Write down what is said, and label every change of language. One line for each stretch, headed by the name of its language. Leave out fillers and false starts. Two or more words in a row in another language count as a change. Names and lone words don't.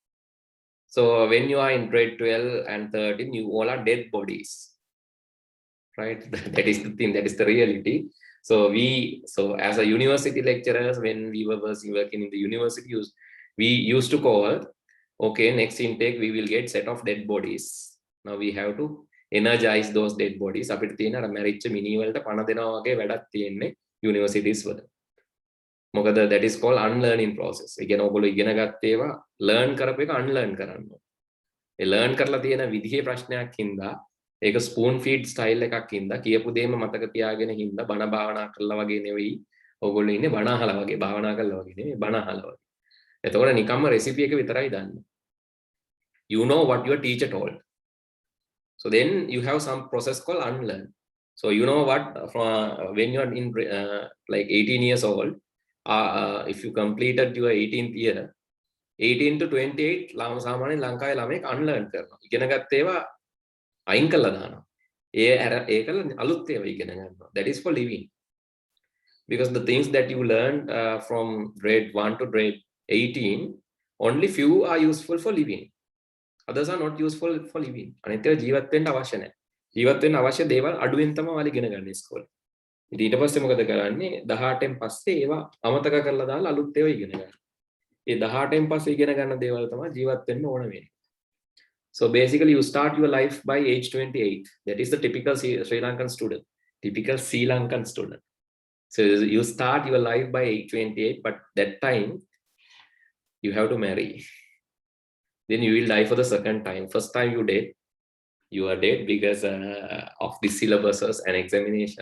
English: So when you are in grade 12 and 13, you all are dead bodies, right? That is the thing, that is the reality. So as a university lecturers, when we were working in the university, we used to call, okay, next intake we will get set of dead bodies. Now we have to energize those dead bodies.
Sinhala: අපිට තියෙන අර මැරිච්ච මිනි වලට පණ දෙනවා වගේ වැඩක් තියෙන්නේ universities වල.
English: මොකද that is called unlearning process.
Sinhala: ඒ කියන්නේ ඔයගොල්ලෝ ඉගෙන ගත්ත ඒවා learn කරපු එක unlearn කරන්න ඕනේ. ඒ learn කරලා තියෙන විදිහේ ප්‍රශ්නයක් හින්දා, ඒක
English: spoon feed style
Sinhala: එකක් හින්දා, කියපු දේම මතක තියාගෙන හින්දා බණ භාවනා කරලා වගේ නෙවෙයි ඔයගොල්ලෝ ඉන්නේ, බණ අහලා වගේ, භාවනා කරලා වගේ නෙවෙයි, බණ අහලා වගේ. එතකොට නිකම්ම recipe එක විතරයි දන්නේ.
English: You know what your teacher told. So then you have some process called unlearn. So you know what, when you are in like 18 years old, if you completed your 18th year, 18 to 28
Sinhala: සාමාන්‍ය ලංකාවේ ළමෙක්
English: unlearn කරනවා.
Sinhala: ඉගෙන ගත්ත ඒවා අයින් කළා දානවා. ඒකල අලුත් ඒවා ඉගෙන ගන්නවා.
English: That is for living. Because the things that you learned from grade 1 to grade 18, only few are useful for living. Others are not useful for living.
Sinhala: අනිත් ඒවා ජීවත් වෙන්න අවශ්‍ය නැහැ. ජීවත් වෙන්න අවශ්‍ය දේවල් අඩුවෙන් තමයි ඔයාලා ඉගෙන ගන්න ඉස්කෝලේ. ඉතින් ඊට පස්සේ මොකද කරන්නේ? 18න් පස්සේ ඒවා අමතක කරලා දාලා අලුත් ඒවා ඉගෙන ගන්න. ඒ 18න් පස්සේ ඉගෙන ගන්න දේවල් තමයි ජීවත් වෙන්න ඕන වෙන්නේ.
English: So basically you start your life by age 28. That is the typical Sri Lankan student. Typical Sri Lankan student. So you start your life by age 28, but that time you have to marry. Then you will die for the second time. First time you are dead because of the syllabuses and examinations.